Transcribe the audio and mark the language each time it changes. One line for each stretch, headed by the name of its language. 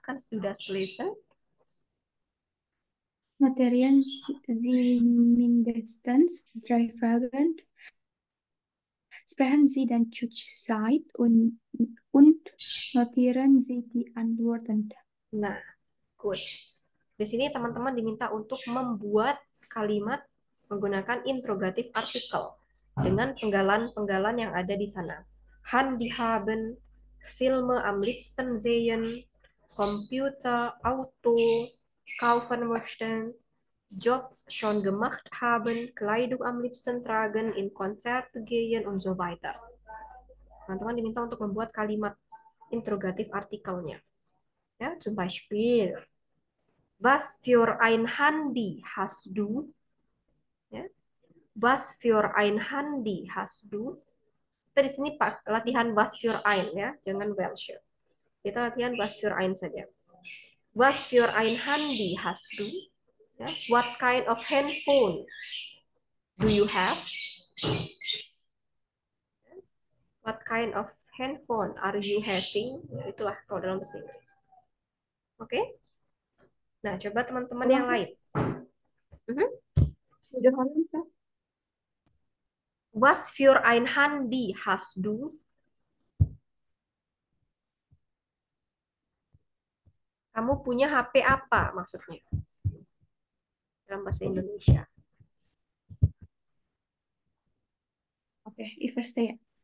German: Kannst du das lesen? Notieren Sie mindestens 3 Fragen. Sprechen Sie den Zeit und notieren Sie die Antworten.
English: Nah, good.
Indonesian: Di sini teman-teman diminta untuk membuat kalimat menggunakan interrogatif artikel dengan penggalan-penggalan yang ada di sana.
German: Handy haben, Filme am liebsten sehen, Computer, Auto, kaufen möchten, Jobs schon gemacht haben, Kleidung am liebsten tragen, in Konzert gehen, und so weiter.
Indonesian: Teman-teman diminta untuk membuat kalimat interrogatif artikelnya.
German: Ja, zum Beispiel, was für ein Handy hast du? Ja, was für ein Handy hast du?
Indonesian: Kita di sini Pak latihan
German: was für ein
Indonesian: ya, jangan welche. Kita latihan
German: was für ein saja. Was für ein Handy hast du?
English: Ya, what kind of handphone do you have? What kind of handphone are you having?
Indonesian: Ya, itulah kalau dalam bahasa Inggris. Oke? Nah, coba teman-teman yang lain. Udah halaman, Frank?
German: Was für ein Handy hast du?
Indonesian: Kamu punya HP apa maksudnya? Dalam bahasa Indonesia.
German: Oke, ich verstehe.